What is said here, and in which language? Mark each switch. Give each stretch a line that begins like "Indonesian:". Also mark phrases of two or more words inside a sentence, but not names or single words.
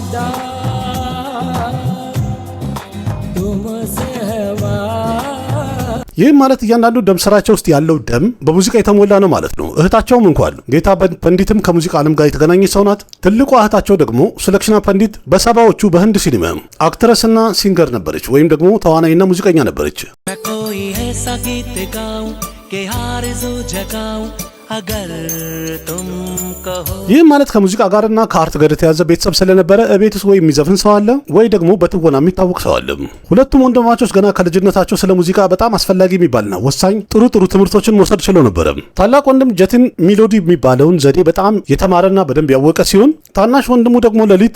Amharic: ይህም ማለት እያንዳንዱ ደም ስራቸው ውስጥ ያለው ደም በሙዚቃ የተሞላ ነው ማለት ነው። እህታቸውም እንኳን ጌታ ፐንዲትም ከሙዚቃ ዓለም ጋር የተገናኘ ሰው ናት። ትልቋ እህታቸው ደግሞ ሱለክሽና ፐንዲት በሰባዎቹ በህንድ ሲኒማ አክትረስና ሲንገር ነበረች ወይም ደግሞ ተዋናይና ሙዚቀኛ ነበረች።
Hindi: के आरज़ू जगाऊं अगर तुम कहो
Amharic: ይህ ማለት ከሙዚቃ ጋርና ከአርት ጋር የተያዘ ቤተሰብ ስለነበረ ቤት ውስጥ ወይ የሚዘፍን ሰው አለ ወይ ደግሞ በትወና የሚታወቅ ሰው አለ። ሁለቱም ወንድማማቾች ገና ከልጅነታቸው ስለ ሙዚቃ በጣም አስፈላጊ የሚባልና ወሳኝ ጥሩ ትምህርቶችን መውሰድ ችለው ነበር። ታላቅ ወንድም ጀቲን ሜሎዲ የሚባለውን ዘዴ በጣም የተማረና በደንብ ያወቀ ሲሆን ታናሽ ወንድሙ ደግሞ ለሊት